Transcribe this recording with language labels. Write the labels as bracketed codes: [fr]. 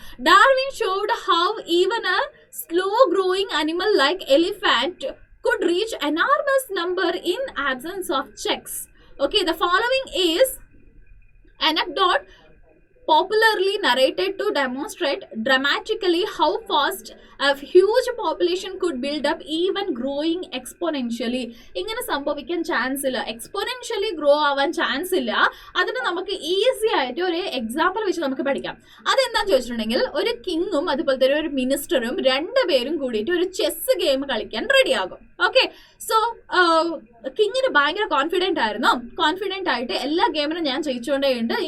[en] Darwin showed how even a slow growing animal like elephant could reach enormous number in absence of checks. Okay, the following is anecdote popularly narrated to demonstrate dramatically how fast a huge population could build up even growing exponentially. [ml] ഇങ്ങനെ സംഭവിക്കാൻ chance ഇല്ല, exponentially grow ആവാൻ chance ഇല്ല. അതിന് നമുക്ക് easy ആയിട്ട് ഒരു example വെച്ച് നമുക്ക് പഠിക്കാം. അതെന്താന്ന് ചോദിച്ചിട്ടുണ്ടെങ്കിൽ, ഒരു കിങ്ങും അതുപോലെ തന്നെ ഒരു മിനിസ്റ്ററും രണ്ടുപേരും കൂടിയിട്ട് ഒരു ചെസ് ഗെയിം കളിക്കാൻ റെഡി ആകും. ഓക്കെ, സോ കിങ്ങിന് ഭയങ്കര കോൺഫിഡൻ്റ് ആയിട്ട് എല്ലാ ഗെയിമിനും ഞാൻ ജയിച്ചുകൊണ്ടേയുണ്ട്.